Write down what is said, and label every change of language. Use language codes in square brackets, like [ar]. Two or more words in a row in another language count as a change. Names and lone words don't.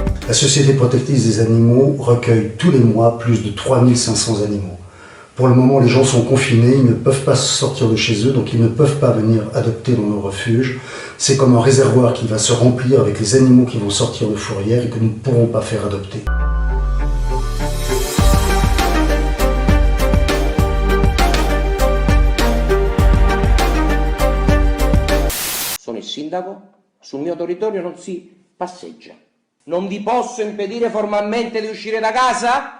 [fr] La Société protectrice des animaux recueille tous les mois plus de 3500 animaux. Pour le moment, les gens sont confinés, ils ne peuvent pas sortir de chez eux, donc ils ne peuvent pas venir adopter dans nos refuges. C'est comme un réservoir qui va se remplir avec les animaux qui vont sortir de fourrière et que nous ne pourrons pas faire adopter. [it] Sono il sindaco, sul mio territorio non si passeggia. Non vi posso impedire formalmente di uscire da casa?